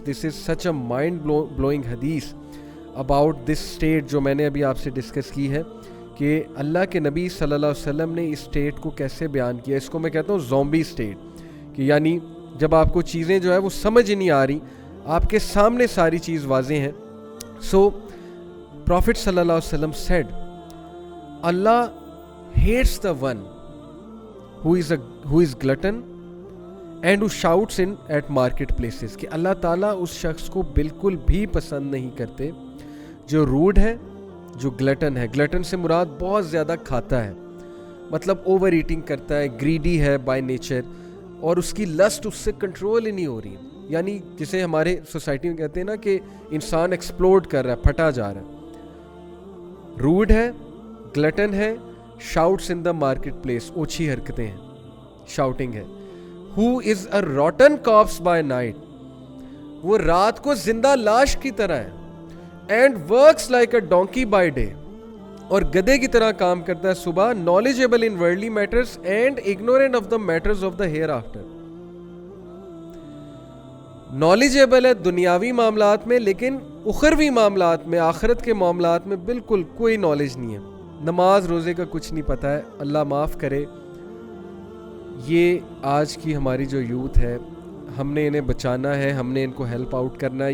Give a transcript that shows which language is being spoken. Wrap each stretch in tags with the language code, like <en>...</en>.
<en>This is such a mind-blowing hadith about this state</en> <ur>جو میں نے ابھی آپ سے ڈسکس کی ہے کہ اللہ کے نبی صلی اللہ علیہ وسلم نے اس اسٹیٹ کو کیسے بیان کیا. اس کو میں کہتا ہوں زومبی اسٹیٹ، کہ یعنی جب آپ کو چیزیں جو ہے وہ سمجھ نہیں آ رہی، آپ کے سامنے ساری چیز واضح ہیں.</ur> <en>So prophet صلی اللہ علیہ وسلم said Allah hates the one who is glutton and who shouts in at market places.</en> <ur>کہ اللہ تعالیٰ اس شخص کو بالکل بھی پسند نہیں کرتے جو روڈ ہے، جو گلٹن ہے. گلٹن سے مراد بہت زیادہ کھاتا ہے، مطلب اوور ایٹنگ کرتا ہے، گریڈی ہے بائی نیچر، اور اس کی لسٹ اس سے کنٹرول ہی نہیں ہو رہی. یعنی جسے ہمارے سوسائٹی میں کہتے ہیں نا کہ انسان ایکسپلوڈ کر رہا ہے، پھٹا جا رہا ہے. روڈ ہے، گلٹن ہے،</ur> <en>shouts in the market place,</en> <ur>اوچھی حرکتیں ہیں، شاؤٹنگ ہے.</ur> <en>Who is a rotten corpse by night،</en> <ur>وہ رات کو زندہ لاش کی طرح ہے.</ur> <en>And works like a donkey by day،</en> <ur>اور گدھے کی طرح کام کرتا ہے صبح.</ur> <en>knowledgeable in worldly matters and ignorant of the matters of the hereafter.</en> <ur>knowledgeable ہے دنیاوی معاملات میں، لیکن اخروی معاملات میں، آخرت کے معاملات میں بالکل کوئی نالج نہیں ہے. نماز روزے کا کچھ نہیں پتہ ہے. اللہ معاف کرے. یہ آج کی ہماری جو یوتھ ہے، ہم نے انہیں بچانا ہے، ہم نے ان کو ہیلپ آؤٹ کرنا ہے.</ur>